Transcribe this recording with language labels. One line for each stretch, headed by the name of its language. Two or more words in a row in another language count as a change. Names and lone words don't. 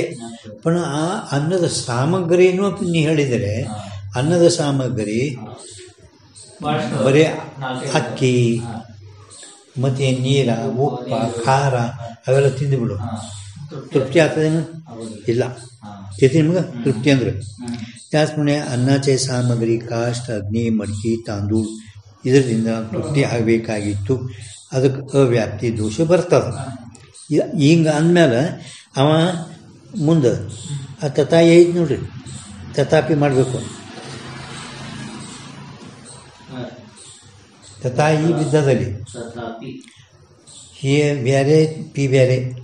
Kannada: ಪುನಃ ಆ ಅನ್ನದ ಸಾಮಗ್ರಿನೂ ನೀ ಹೇಳಿದರೆ, ಅನ್ನದ ಸಾಮಗ್ರಿ ಬರೀ ಅಕ್ಕಿ ಮತ್ತು ನೀರ, ಉಪ್ಪ, ಖಾರ ಅವೆಲ್ಲ ತಿಂದುಬಿಡು, ತೃಪ್ತಿ ಆಗ್ತದೇನು? ಇಲ್ಲ. ನಿಮ್ಗೆ ತೃಪ್ತಿ ಅಂದ್ರೆ
Marathi: त्याचप्रमाणे अन्नाचे सामग्री काष्ट, अग्नि, मडकी, तांदूळ
Kannada: ಇದರಿಂದ ತೃಪ್ತಿ ಆಗಬೇಕಾಗಿತ್ತು. ಅದಕ್ಕೆ ಅವ್ಯಾಪ್ತಿ ದೋಷ ಬರ್ತದೆ. ಹಿಂಗೆ ಅಂದಮೇಲೆ ಅವ ಮುಂದೆ ಆ ತಥಾಯಿ ಐತಿ ನೋಡ್ರಿ, ತಥಾಪಿ ಮಾಡಬೇಕು. ತಥಾಯಿ ಬಿದ್ದದಲ್ಲಿ ಹೇ ಬೇರೆ ಪಿ ಬೇರೆ.